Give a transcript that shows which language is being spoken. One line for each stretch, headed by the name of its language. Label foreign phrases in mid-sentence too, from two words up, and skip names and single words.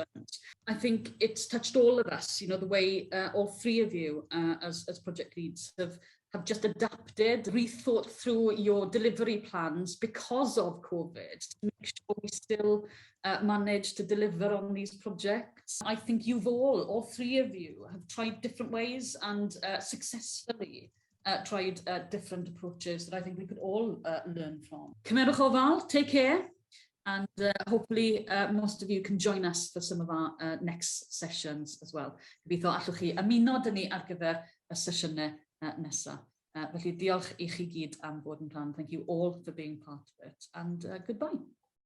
English: I think it's touched all of us, you know, the way all three of you as project leads have just adapted, rethought through your delivery plans because of COVID to make sure we still manage to deliver on these projects. I think you've all three of you have tried different ways and successfully tried different approaches that I think we could all learn from.
Welsh: Cymerwch ofal,
English: take care, and hopefully most of you can join us for some of our next sessions as well.
Welsh: Gobeithio allwch chi ymuno dyn ni ar gyfer y sesiynau nesaf. Felly diolch I chi gyd am bod yn rhan.
English: Thank you all for being part of it, and goodbye.